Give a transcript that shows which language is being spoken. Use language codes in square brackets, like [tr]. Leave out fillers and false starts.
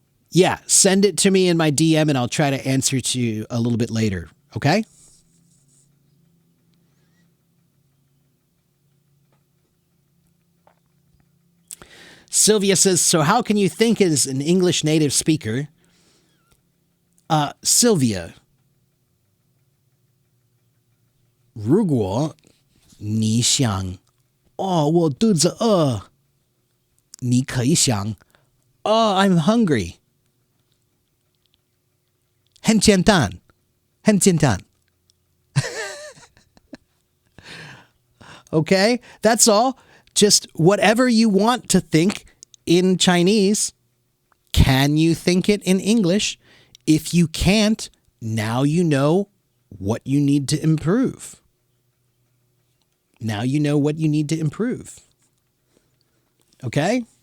[en] Yeah, send it to me in my DM and I'll try to answer to you a little bit later. Okay? Sylvia says, so how can you think as an English native speaker? [zh] Sylvia, 如果你想我肚子饿你可以想 [en] I'm hungry [zh] 很简单 [en] Okay, that's all. Just whatever you want to think in Chinese, can you think it in English? If you can't, now you know what you need to improve. Now you know what you need to improve. Okay?